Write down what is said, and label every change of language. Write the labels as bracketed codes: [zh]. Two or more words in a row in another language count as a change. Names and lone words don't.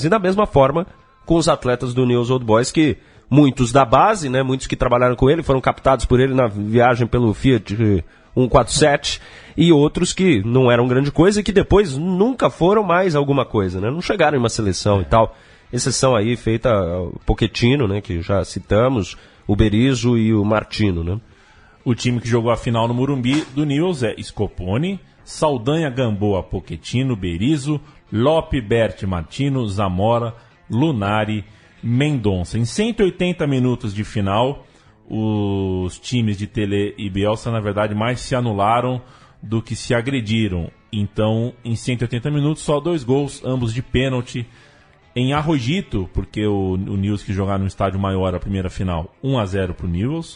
[pt] E da mesma forma com os atletas do Newell's Old Boys, que muitos da base, né, muitos que trabalharam com ele, foram captados por ele na viagem pelo Fiat 147, e outros que não eram grande coisa e que depois nunca foram mais alguma coisa, né? Não chegaram em uma seleção e tal. Exceção aí feita o Pochettino, né, que já citamos, o Berizzo e o Martino, né? O time que jogou a final no Morumbi do Newell's é Scoponi, Saldanha, Gamboa, Pochettino, Berizzo, Lope, Berti, Martino, Zamora, Lunari, Mendonça. Em 180 minutos de final, os times de Tele e Bielsa, na verdade, mais se anularam do que se agrediram. Então, em 180 minutos, só 2 gols, ambos de pênalti. Em Arrojito, porque o Newell's que jogar no estádio maior a primeira final, 1-0 para o Newell's.